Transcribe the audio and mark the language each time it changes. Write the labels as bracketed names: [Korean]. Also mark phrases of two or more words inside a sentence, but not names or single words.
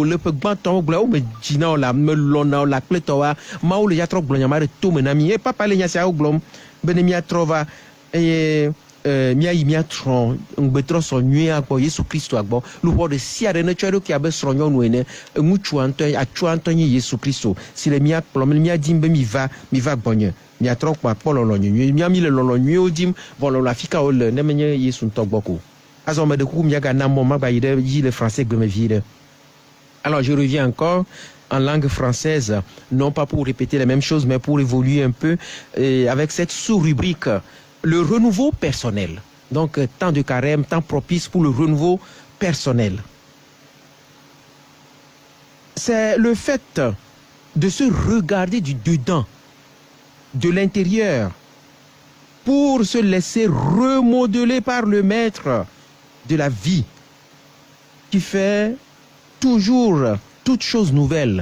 [Ewe] le ƒe gbãtɔwo gblɔ wo me dzina o la me lɔna o la kpletɔwoa mawu le ya trɔ gblɔ nyama ɖe tome na mi ye papa le nya siawo gblɔm be ne miatrɔ va eye miayi miatrɔ ŋgbetrɔ sɔ nyuie agbɔ Yesu Kristo agbɔ luxɔ ɖe sia ɖe ne tsɔ eɖokui abe srɔ̃nyɔnu ene ŋutsua ŋutɔ nye Yesu Kristo si le miakplɔm le miadim be mi va gbɔnye miatrɔ kpɔ akpɔ lɔlɔ nyuie mi le lɔlɔ nyuiewo dim vɔ lɔlɔ afi ka wole ne menye Yesu ŋutɔ gbɔ ko azɔ me ɖe kuku miagana mɔ magba yi ɖe dzi le français gbemevi ɖe. [French] Alors je reviens encore en langue française, non pas pour répéter les mêmes choses, mais pour évoluer un peu avec cette sous-rubrique, le renouveau personnel. Donc, temps de carême, temps propice pour le renouveau personnel. C'est le fait de se regarder du dedans, de l'intérieur, pour se laisser remodeler par le maître de la vie, qui fait toujours toutes choses nouvelles.